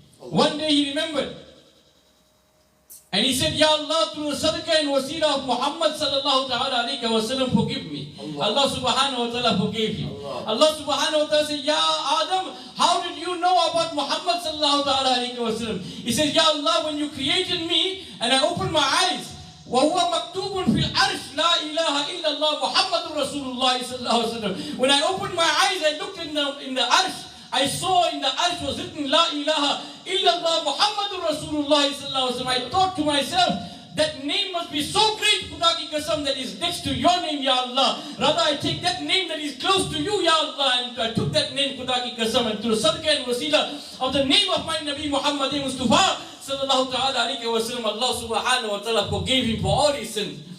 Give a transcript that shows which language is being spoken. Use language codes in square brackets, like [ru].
[en] One day he remembered. And he said, Ya Allah, through the sadaqah and wasila of Muhammad sallallahu alayhi wa sallam, forgive me. Allah subhanahu wa ta'ala forgave him. Allah subhanahu wa ta'ala said, Ya Adam, how did you know about Muhammad sallallahu alayhi wa sallam? [ar] He says, Ya Allah, when you created me and I opened my eyes, وَهُوَ مَكْتُوبٌ فِي الْعَرْشِ لَا إِلَهَ إِلَّا اللَّهُ مُحَمَّدٌ رَسُولُ اللَّهِ صَلَّى اللَّهُ عَلَيْهِ وَسَلَّم. [en] When I opened my eyes, I looked in the arsh. I saw in the arsh was written, La ilaha illallah Muhammadur Rasulullah sallallahu alaihi wasallam. I thought to myself, that name must be so great, [ur] Khuda ki qasam, [en] that is next to your name, Ya Allah. Rather, I take that name that is close to you, Ya Allah. And I took that name, [ur] Khuda ki qasam, [en] and through sadaqah and wasila of the name of my Nabi Muhammad Mustafa sallallahu alayhi wa sallam, Allah subhanahu wa ta'ala forgave him for all his sins.